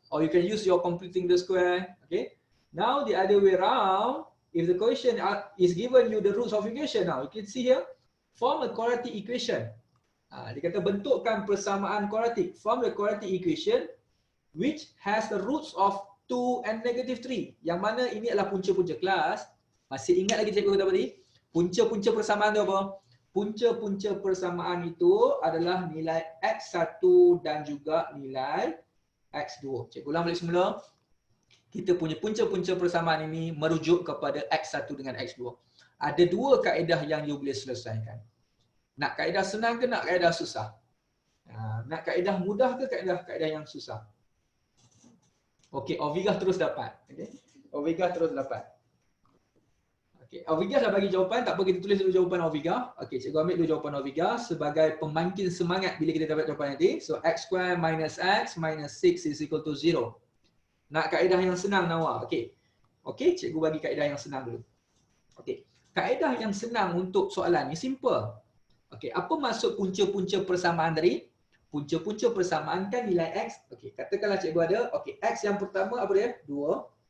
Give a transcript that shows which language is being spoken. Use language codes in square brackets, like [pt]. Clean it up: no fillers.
[en] Or you can use your completing the square. Okay. Now the other way around. If the question is given you the roots of equation. Now you can see here. Form a quadratic equation. [ms] Dia kata bentukkan persamaan kuadratik. [en] Form the quadratic equation which has the roots of 2 and -3. [ms] Yang mana ini adalah punca-punca kelas. Masih ingat lagi cikgu kata tadi? Punca-punca persamaan tu apa? Punca-punca persamaan itu adalah nilai x1 dan juga nilai x2. Cikgu ulang balik semula. Kita punya punca-punca persamaan ini merujuk kepada x1 dengan x2. Ada dua kaedah yang you boleh selesaikan. Nak kaedah senang ke nak kaedah susah? Nak kaedah mudah ke kaedah yang susah? Okey, Ovigah terus dapat. Okey. Ovigah terus dapat. Okey, Ovigah dah bagi jawapan, tak apa kita tulis dulu jawapan Ovigah. Okey, cikgu ambil dulu jawapan Ovigah sebagai pembangkit semangat bila kita dapat jawapan nanti. [en] So x² minus x minus 6 is equal to 0. [ms] Nak kaedah yang senang Nawa. Okey. Okey, cikgu bagi kaedah yang senang dulu. Okey. Kaedah yang senang untuk soalan ni simple. Okey, apa maksud punca-punca persamaan tadi? Punca-punca persamaan kan nilai x. Okey, katakanlah cikgu ada, okey, x yang pertama apa dia? 2.